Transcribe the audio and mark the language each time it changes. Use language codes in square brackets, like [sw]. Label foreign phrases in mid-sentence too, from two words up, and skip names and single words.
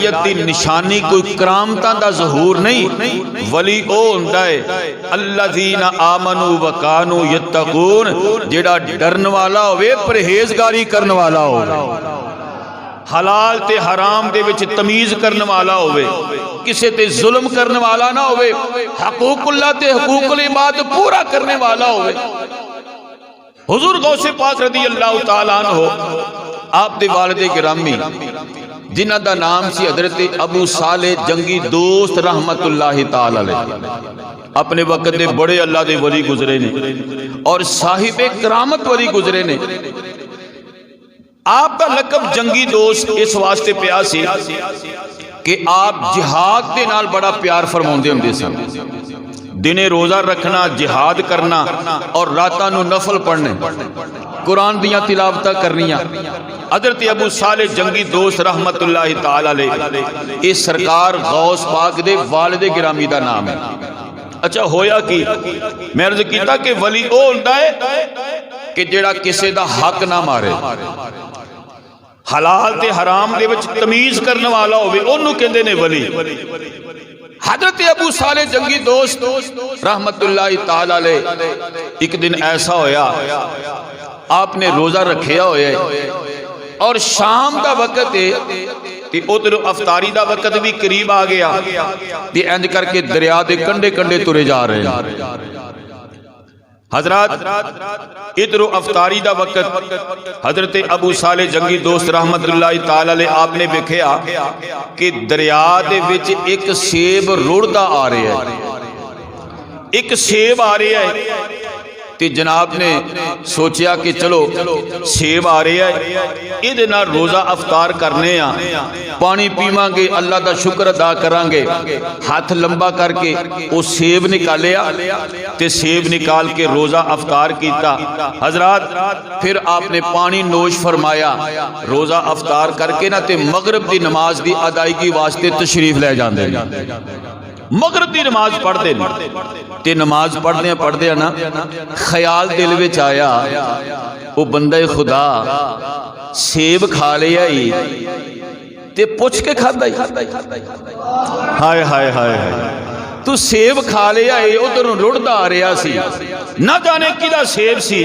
[pa] دی نشانی کوئی کرامتاں دا ظہور نہیں. ولی او ہندا ہے [ar] الذين آمنوا وكانوا يتقون, [pa] جیہڑا ڈرن والا ہووے، پرہیزگاری کرن والا ہووے، حلال تے حرام دے وچ تمیز کرن والا ہووے، کسے تے ظلم کرنے والا نہ ہووے، حقوق اللہ تے حقوق العباد پورا کرنے والا ہووے. حضور غوثِ پاک [ar] رضی اللہ تعالیٰ عنہ [pa] آپ دے والد گرامی جنہاں دا نام سی حضرت ابو صالح جنگی دوست [ar] رحمۃ اللہ تعالیٰ علیہ, [pa] اپنے وقت دے بڑے اللہ دے ولی گزرے نے اور صاحبِ کرامت ولی گزرے نے. آپ دا لقب جنگی دوست اس واسطے پیا سی کہ آپ جہاد کے نال بڑا پیار فرماندے ہندے سن. دنے روزہ رکھنا، جہاد کرنا اور راتاں نوں نفل پڑھنے، قرآن دیاں تلاوتاں کرنیاں. حضرت ابو صالح جنگی دوست [ar] رحمۃ اللہ تعالیٰ علیہ [pa] اس سرکار غوث پاک دے والد گرامی دا نام ہے. اچھا ہویا کہ میں عرض کیتا کہ ولی او ہندا ہے کہ جیہڑا کسے دا حق نہ مارے، حلال تے حرام دے وچ تمیز کرنے والا ہووے، اوہنوں کہندے نے ولی. حضرت ابو صالح جنگی دوست [ar] رحمۃ اللہ تعالیٰ علیہ [pa] ایک دن ایسا ہویا، آپنے روزہ رکھیا ہویا اور شام کا وقت ہے، ادھر افطاری کا وقت بھی قریب آ گیا، انج کرکے دریا کے کنڈھے کنڈھے ٹرے جا رہے ہیں. حضرت ادھروں افطاری کا وقت، حضرت ابو صالح جنگی دوست [ar] رحمۃ اللہ تعالیٰ علیہ [pa] آپنے ویکھیا کہ دریا دے وچ ایک سیب روڑدا آ رہا ہے، ایک سیب آ رہا ہے. تے جناب نے سوچا کہ چلو سیب آ رہا ہے، ایہدے نال روزہ افطار کرنے آ، پانی پیوانگے، اللہ کا شکر ادا کرانگے. ہاتھ لمبا کرکے وہ سیب نکالیا تے سیب نکال کے روزہ افطار کیا. حضرات پھر آپنے پانی نوش فرمایا، روزہ افطار کرکے نہ تے مغرب کی نماز کی ادائیگی واسطے تشریف لے جاتے ہیں. مغرب کی نماز پڑھتے تے نماز پڑھدے نہ خیال دل وچ آیا، وہ بندہ خدا سیب کھا لیا ہی تے پچھ کے کھاتا ہی، ہائے ہائے ہائے تو سیب کھا لیا ہے، ادھروں روڑدا آ رہا سی، نہ جانے کیدا سیب سی.